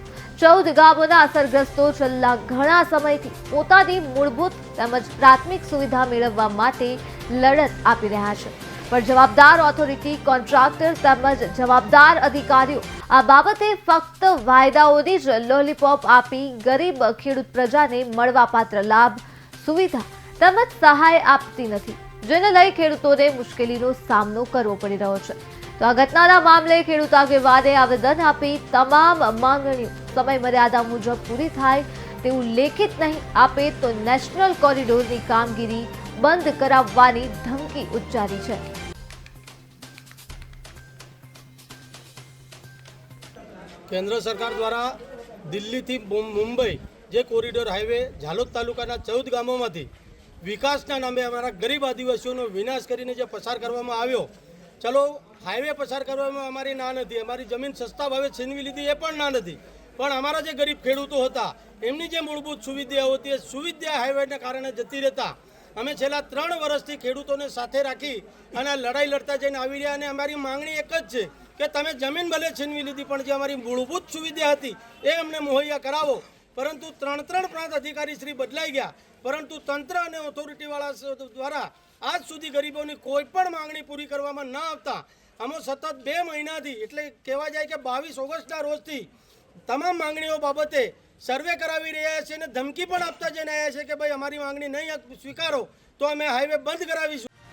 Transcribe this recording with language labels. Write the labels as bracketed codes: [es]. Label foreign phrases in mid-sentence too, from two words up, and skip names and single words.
[gu] 14 ગામોના અસરગ્રસ્તો છેલ્લા ઘણા સમયથી પોતાની મૂળભૂત તેમજ પ્રાથમિક સુવિધા મેળવવા માટે લડત આપી રહ્યા છે, પણ જવાબદાર ઓથોરિટી, કોન્ટ્રાક્ટર તેમજ જવાબદાર અધિકારીઓ આ બાબતે ફક્ત વાયદાઓની જ લોલીપોપ આપી ગરીબ ખેડૂત પ્રજાને મળવાપાત્ર લાભ, સુવિધા તેમજ સહાય આપતી નથી, જેને લઈ ખેડૂતોને મુશ્કેલીનો સામનો કરવો પડી રહ્યો છે। તો આ ઘટનાના મામલે ખેડૂત આગેવાને આવેદન આપી તમામ માંગણીઓ સમય મર્યાદા મુજબ પૂરી થાય તેવું લેખિત નહીં આપે તો નેશનલ કોરિડોરની કામગીરી બંધ કરાવવાની ધમકી ઉચ્ચારી છે। કેન્દ્ર સરકાર દ્વારા દિલ્હી થી મુંબઈ જે કોરિડોર હાઈવે ઝાલોદ તાલુકાના 14 ગામોમાંથી વિકાસના નામે અમારા ગરીબ આદિવાસીઓનો વિનાશ કરીને જે પસાર કરવામાં આવ્યો। ચલો હાઈવે પસાર કરવામાં અમારી ના નથી, અમારી જમીન સસ્તા ભાવે છીનવી લીધી એ પણ ના નથી, પણ અમારા જે ગરીબ ખેડૂતો હતા એમની જે મૂળભૂત સુવિધાઓ હતી એ સુવિધા હાઈવેના કારણે જતી રહેતા અમે છેલ્લા 3 વર્ષથી ખેડૂતોને સાથે રાખી અને લડાઈ લડતા જઈને આવી રહ્યા અને અમારી માંગણી એક જ છે કે તમે જમીન ભલે છીનવી લીધી પણ જે અમારી મૂળભૂત સુવિધા હતી એ અમને મુહૈયા કરાવો। પરંતુ ત્રણ પ્રાંત અધિકારી શ્રી બદલાઈ ગયા, પરંતુ તંત્ર અને ઓથોરિટીવાળા દ્વારા આજ સુધી ગરીબોની કોઈ પણ માંગણી પૂરી કરવામાં ન આવતા અમે સતત 2 મહિનાથી એટલે કહેવા જાય કે 22 ઓગસ્ટના રોજથી તમામ માંગણીઓ બાબતે સર્વે કરાવી રહ્યા છે અને ધમકી પણ આપતા જઈને આવ્યા છે કે ભાઈ અમારી માંગણી નહીં સ્વીકારો તો અમે હાઈવે બંધ કરાવીશું।